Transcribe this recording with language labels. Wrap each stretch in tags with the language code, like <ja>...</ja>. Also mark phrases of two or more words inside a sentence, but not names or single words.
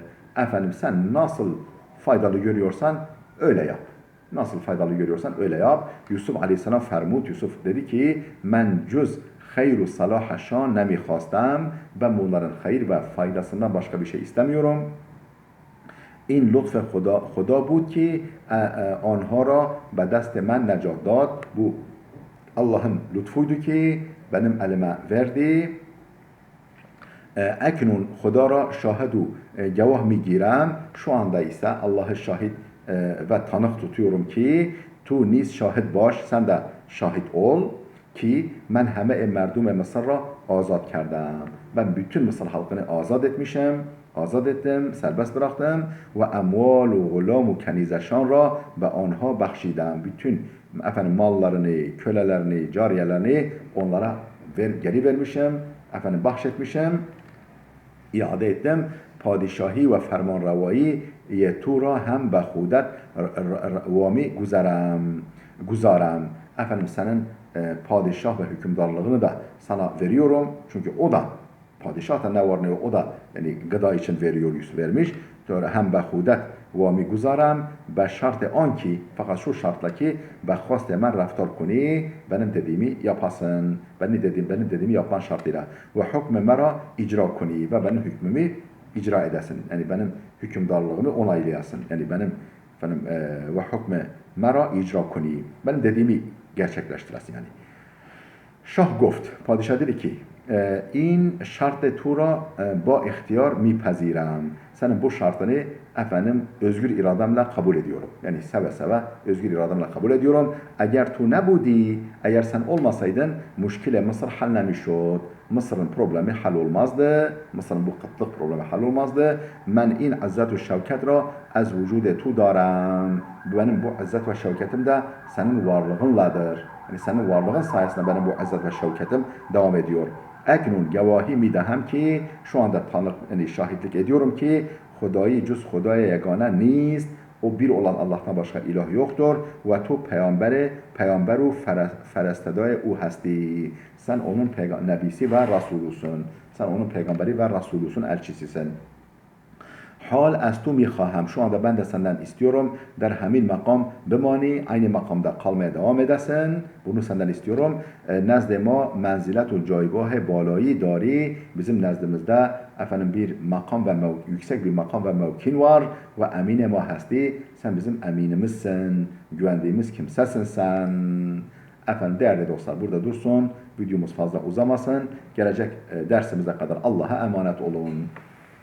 <tr>Sen nasıl faydalı görüyorsan öyle yap. Nasıl faydalı görüyorsan öyle yap. Yusuf Aleyhisselam fermud. Yusuf dedi ki</tr> <fa>من جز خیر و صلاحشان نمی‌خواستم.</fa> <tr>Ben bunların hayır ve faydasından başka bir şey istemiyorum.</tr> <fa>این لطف خدا بود که آنها را به دست من نجات داد.</fa> <tr>Bu Allah'ın lütfuydu ki benim elime verdi.</tr> <fa>اکنون خدا را شاهد گواه می‌گیرم.</fa> <tr>Şu anda ise Allah'ı şahit ve tanık tutuyorum ki</tr> <fa>تو نیز شاهد باش,</fa> <tr>sen de şahit ol ki ben</tr> <fa>همه مردم مصر را آزاد کردم.</fa> <tr>Ben bütün Mısır halkını azat etmişim, azat ettim, serbest bıraktım ve</tr> <fa>اموال و غلام و کنیزشان را به آنها بخشیدم.</fa> <tr>Bütün efendim mallarını, kölelerini, cariyelerini onlara geri vermişim, efendim bahşetmişim, iade ettim.</tr> <fa>پادشاهی و فرمانروایی تو را هم به خودت وامی‌گذارم.</fa> <tr>Efendim senin padişah ve hükümdarlığını da sana veriyorum. Çünkü o da padişah da ne var ne yok, o da yani gıda için veriyor, vermiş.</tr> <fa>هم به خودت وامی‌گذارم به شرط آن که,</fa> <tr>fakat şu şartla ki</tr> <fa>به خواست من رفتار کنی,</fa> <tr>benim dediğimi yapasın. Benim dediğimi yapman şartıyla.</tr> <fa>و حکم مرا اجرا کنی</fa> <tr>ve benim hükmümü icra edesin. Yani benim hükümdarlığımı onaylayasın. Yani benim efendim ve</tr> <fa>حکم مرا اجرا کنی.</fa> <tr>Benim dediğimi gerçekleştiresin yani.</tr> <fa>شاه گفت,</fa> <tr>padişah dedi ki</tr> <fa>این شرط تو را با اختیار می‌پذیرم.</fa> <tr>Senin bu şartını efendim özgür irademle kabul ediyorum. Yani seve seve özgür irademle kabul ediyorum.</tr> <fa>اگر تو نبودی,</fa> <tr>eğer sen olmasaydın</tr> <fa>مشکل مصر حل نمی‌شد.</fa> <tr>Mısır'ın problemi hal olmazdı. Mısır'ın bu kıtlık problemi hal olmazdı.</tr> <fa>من این عزت و شوکت را از وجود تو دارم.</fa> <tr>Benim bu izzet ve şevketim de senin varlığınladır. Yani senin varlığın sayesinde benim bu izzet ve şevketim devam ediyor.</tr> <fa>اکنون گواهی می‌دهم که</fa> <tr>şu anda tanık, yani şahitlik ediyorum ki</tr> <fa>خدایی جز خدای یگانه نیست.</fa> <tr>O bir olan Allah'tan başka ilah yoktur.</tr> <fa>و تو پیغمبر و فرستاده‌ای او هستی.</fa> <tr>Sen onun nebisi ve Resulusun. Sen onun peygamberi ve Resulusun, elçisisin.</tr> <fa>حال از تو میخواهم,</fa> <tr>şu anda ben de senden istiyorum,</tr> <fa>در همین مقام بمانی,</fa> <tr>aynı makamda kalmaya devam edesin. Bunu senden istiyorum.</tr> <fa>نزد ما منزلت و جایگاه بالایی داری.</fa> <tr>Bizim nezdimizde efendim bir makam ve yüksek bir makam ve mevkin var</tr> <fa>و امین ما هستی.</fa> <tr>Sen bizim eminimizsin, güvendiğimiz kimsesin sen. Efendim değerli dostlar, burada dursun. Videomuz fazla uzamasın. Gelecek dersimize kadar Allah'a emanet olun.</tr>